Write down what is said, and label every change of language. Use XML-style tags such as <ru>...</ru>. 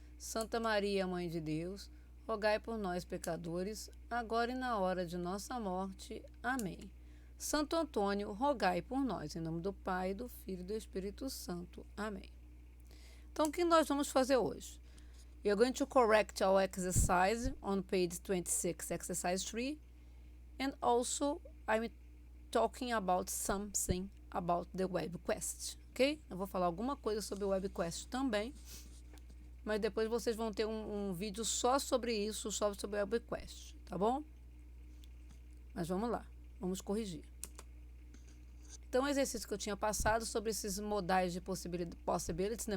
<pt>Santa Maria, Mãe de Deus, rogai por nós, pecadores, agora e na hora de nossa morte. Amém. Santo Antônio, rogai por nós, em nome do Pai, do Filho e do Espírito Santo. Amém. Então, o que nós vamos fazer hoje?</pt> <en>We are going to correct our exercise on page 26, exercise 3, and also I'm talking about something about the WebQuest, ok?</en> <pt>Eu vou falar alguma coisa sobre o WebQuest também, mas depois vocês vão ter um vídeo só sobre isso, só sobre o WebQuest, tá bom? Mas vamos lá, vamos corrigir. Então, o exercício que eu tinha passado sobre esses modais de possibilities, né?</pt>